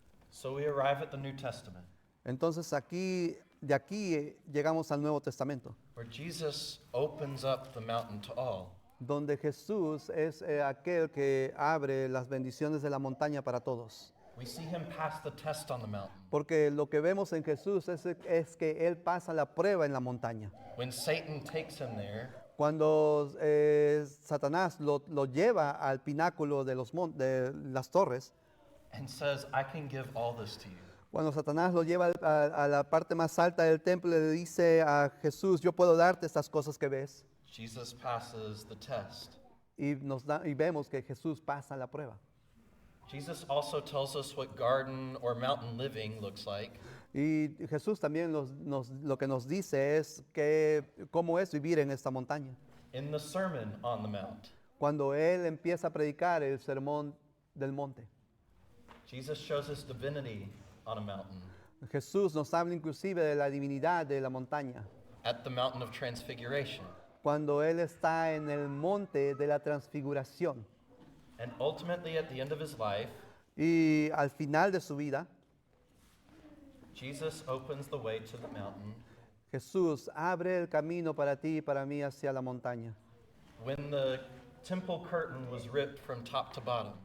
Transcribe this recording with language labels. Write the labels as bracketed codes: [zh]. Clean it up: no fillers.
[en] So we arrive at the New Testament, [es] Entonces de aquí llegamos al Nuevo Testamento, [en] where Jesus opens up the mountain to all. [es] donde Jesús es aquel que abre las bendiciones de la montaña para todos. [en] We see him pass the test on the mountain. [es] Porque lo que vemos en Jesús es que Él pasa la prueba en la montaña. [en] When Satan takes him there, [es] Cuando Satanás lo lleva al pináculo de las torres, [en] and says, I can give all this to you. [es] cuando Satanás lo lleva a la parte más alta del templo, le dice a Jesús, yo puedo darte estas cosas que ves. [en] Jesus passes the test. [es] Y vemos que Jesús pasa la prueba. [en] Jesus also tells us what garden or mountain living looks like. [es] Y Jesús también lo que nos dice es cómo es vivir en esta montaña. [en] In the Sermon on the Mount, [es] Cuando Él empieza a predicar el sermón del monte, [en] Jesus shows us divinity on a mountain, [es] Jesús nos habla inclusive de la divinidad de la montaña. [en] at the mountain of transfiguration. [es] Cuando Él está en el monte de la transfiguración. [en] And ultimately, at the end of his life, [es] Y al final de su vida, [en] Jesus opens the way to the mountain. [es] Jesús abre el camino para ti y para mí hacia la montaña. [en] When the temple curtain was ripped from top to bottom,